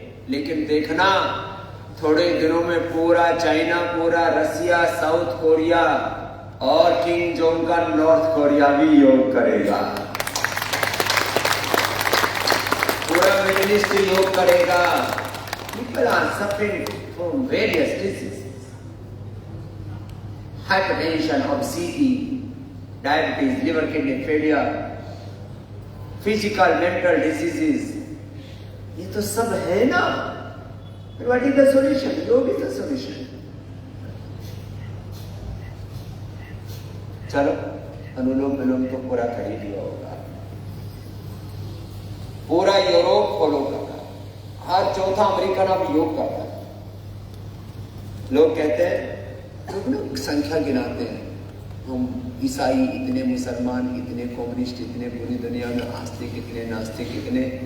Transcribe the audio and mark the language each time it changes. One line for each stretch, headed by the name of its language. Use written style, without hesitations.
Hindi: लेकिन देखना, थोड़े दिनों में पूरा चाइना, पूरा रसिया, साउथ कोरिया और किंग जोंग का नॉर्थ कोरिया भी योग करेगा, पूरा मिडिल ईस्ट योग करेगा।
English: People are suffering from various diseases, hypertension, obesity, diabetes, liver kidney failure, physical, mental diseases.
Hindi: ये तो सब है ना।
English: What is the solution? Yoga is the solution.
Hindi: चलो, अनुलोम विलोम तो पूरा कर ही लिया होगा, पूरा यूरोप फॉलो कर रहा है, हर चौथा अमेरिकन अब योग करता है। लोग कहते हैं, लोग संख्या गिनाते हैं, हम ईसाई इतने, मुसलमान इतने, कम्युनिस्ट इतने, पूरी दुनिया में आस्तिक इतने, नास्तिक इतने।